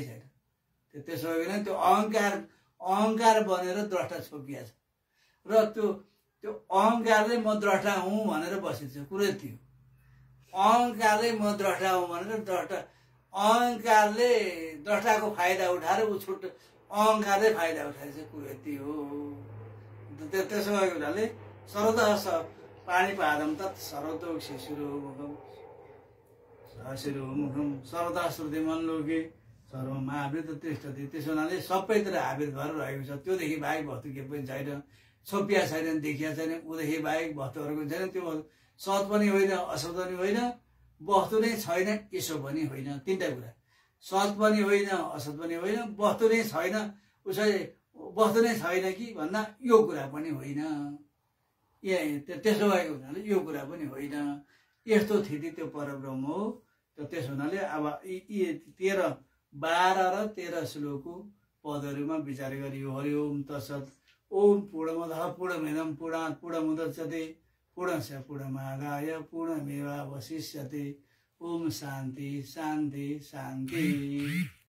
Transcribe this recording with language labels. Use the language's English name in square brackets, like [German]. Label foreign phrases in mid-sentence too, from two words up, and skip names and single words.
[Nepali] छैन त्यसो भयो भने त्यो अहङ्कार बनेर द्रष्टा छोपिया छ र त्यो अहङ्कारले म द्रष्टा हुँ भनेर बसेको छ कुरै त्यो अहङ्कारले म द्रष्टा हुँ भनेर अहङ्कारले द्रष्टाको फाइदा उठाएर ऊ अहङ्कारले फाइदा उठाएछ कुरो यति हो त्यसो भएको हुनाले [Sanskrit] सर्वतः पाणिपादम तत् सर्वतो शिशुरोमुखम शिरोमुखम सर्वतः श्रुतिमन लोके सर्वमा आवृत [Nepali] तिष्ठति त्यसो हुनाले सबैतिर आवृत भएर रहेको छ त्योदेखि बाहेक वस्तु के पनि छैन छोपिया छैन देखिया छैन उदेखि बाहेक वस्तुहरूको छैन त्यो सत पनि होइन असत पनि होइन वस्तु नै छैन यसो पनि होइन तीनटा कुरा सत पनि होइन असत पनि होइन वस्तु नै छैन उसै वस्तु नै छैन कि भन्दा यो कुरा पनि होइन त्यसो भएको हुनाले यो कुरा पनि होइन यस्तो स्थिति त्यो परब्रह्म हो त त्यसो हुनाले अब यी 13, 12 र 13 श्लोकको पदहरूमा विचार गरियो। [Sanskrit] हरि ओम तत्सत्। ओम पूर्णमदः पूर्णमिदं पूर्णात् पूर्णमुदच्यते पूर्णस्य पूर्णमादाय पूर्णमेवावशिष्यते। ओम शान्ति शान्ति शान्ति।